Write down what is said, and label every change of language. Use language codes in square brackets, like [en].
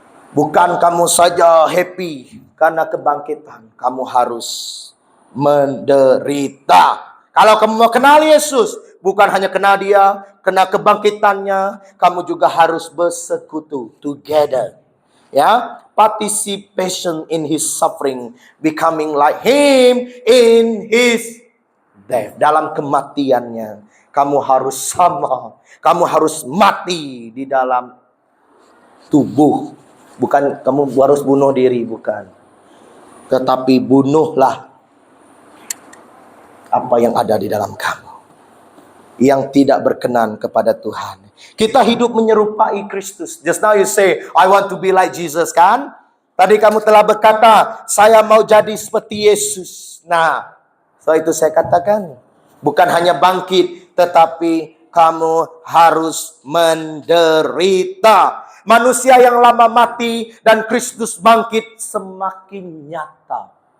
[ms] Bukan kamu saja happy karena kebangkitan. Kamu harus menderita. Kalau kamu mau kenal Yesus, bukan hanya kenal Dia, kenal kebangkitannya, kamu juga harus bersekutu together. [en] Ya, participation in his suffering, becoming like him in his death. [ms] Dalam kematiannya, kamu harus sama. Kamu harus mati di dalam tubuh. Bukan kamu harus bunuh diri, bukan. Tetapi bunuhlah apa yang ada di dalam kamu, yang tidak berkenan kepada Tuhan. Kita hidup menyerupai Kristus. [en] Just now you say, I want to be like Jesus, kan? [ms] Tadi kamu telah berkata, saya mau jadi seperti Yesus. Nah, setelah itu saya katakan, bukan hanya bangkit, tetapi kamu harus menderita. Manusia yang lama mati dan Kristus bangkit semakin nyata.